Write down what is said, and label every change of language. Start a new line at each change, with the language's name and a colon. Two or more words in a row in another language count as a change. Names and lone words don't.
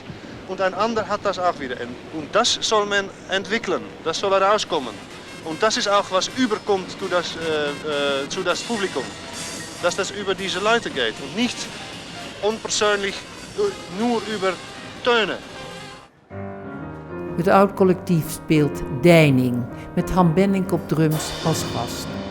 German: Und ein anderer hat das auch wieder. Und das soll man entwickeln, das soll herauskommen. Und das ist auch, was überkommt zu das Publikum. Dass das über diese Leute geht und nicht onpersoonlijk nur über Töne.
Dutch: Het Oud Collectief speelt Deining met Han Benink op drums als gast.